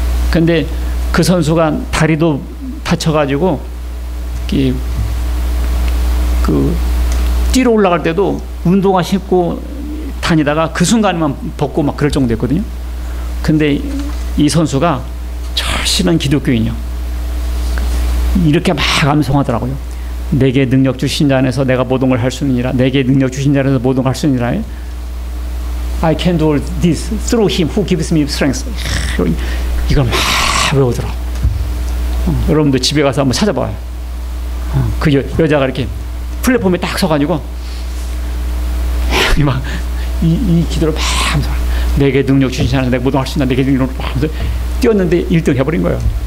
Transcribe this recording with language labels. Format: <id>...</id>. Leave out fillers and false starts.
<ko>근데 그 선수가 다리도 다쳐가지고 뛰러 올라갈 때도 운동화 신고 다니다가 그 순간에만 벗고 막 그럴 정도였거든요. 근데 이 선수가 절실한 기독교인이요. 이렇게 막 암송하더라고요. 내게 능력 주신 자 안에서 내가 모든 걸 할 수 있느니라. 내게 능력 주신 자 안에서 모든 걸 할 수 있느니라.</ko> <en>I can do all this through him who gives me strength.</en> <ko>이걸 막 외우더라. 여러분도 집에 가서 한번 찾아봐요. 그 여자가 이렇게 플랫폼에 딱 서가지고 막 이 기도를 막 하면서 내게 능력 주신 자 안에서 내가 모든 걸 할 수 있나. 내게 능력을 막 하면서 뛰었는데 1등 해버린 거예요.</ko>